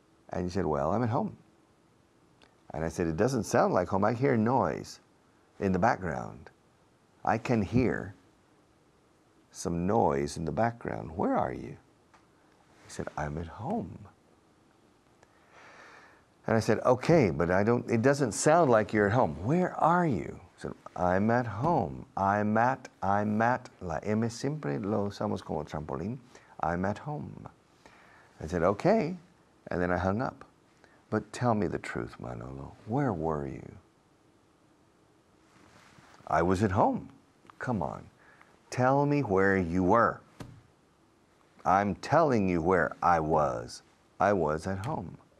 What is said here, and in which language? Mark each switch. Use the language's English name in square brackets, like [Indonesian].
[English] And you said, well, I'm at home. And I said, it doesn't sound like home. I hear noise in the background. I can hear some noise in the background. Where are you? He said, I'm at home. And I said, okay, but it doesn't sound like you're at home. Where are you? He said, I'm at home. I'm at, [Spanish] la M siempre lo usamos como trampolín. [English] I'm at home. I said, okay, and then I hung up. But tell me the truth, Manolo. Where were you? I was at home. Come on. Tell me where you were. I'm telling you where I was. I was at home.